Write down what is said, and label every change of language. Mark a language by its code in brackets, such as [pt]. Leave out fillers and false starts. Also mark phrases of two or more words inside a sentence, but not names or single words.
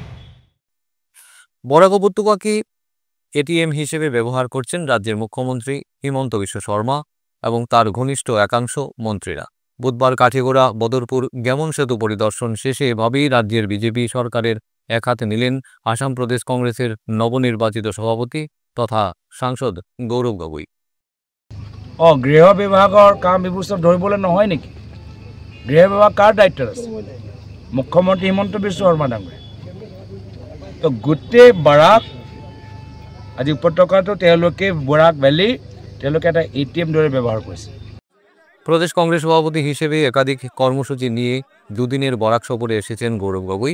[bn] বরাক উপত্যকাকে এটিএম হিসেবে ব্যবহার করছেন রাজ্যের মুখ্যমন্ত্রী হিমন্ত বিশ্ব শর্মা এবং তার ঘনিষ্ঠ একাংশ মন্ত্রীরা। বুধবার কাঠিগোড়া বদরপুর গ্যামন সেতু পরিদর্শন শেষে এভাবেই রাজ্যের বিজেপি সরকারের এক হাতে নিলেন আসাম প্রদেশ কংগ্রেসের নবনির্বাচিত সভাপতি তথা সাংসদ গৌরৱ গগৈ। [as] গৃহ বিভাগৰ কাম এইবোৰ চব ধৰিবলৈ নহয় নেকি? গৃহ বিভাগ কাৰ দায়িত্বত আছে? মুখ্যমন্ত্ৰী হিমন্ত বিশ্ব শৰ্মা ডাঙৰীয়া। তো গোটেই বৰাক আজি উপত্যকাটো তেওঁলোকে বৰাক ভ্যালি তেওঁলোকে এটা এটিএম দৰে ব্যৱহাৰ কৰিছে। [bn] প্রদেশ কংগ্রেস সভাপতি হিসেবে একাধিক কর্মসূচি নিয়ে দুদিনের বরাক সফরে এসেছেন গৌরৱ গগৈ।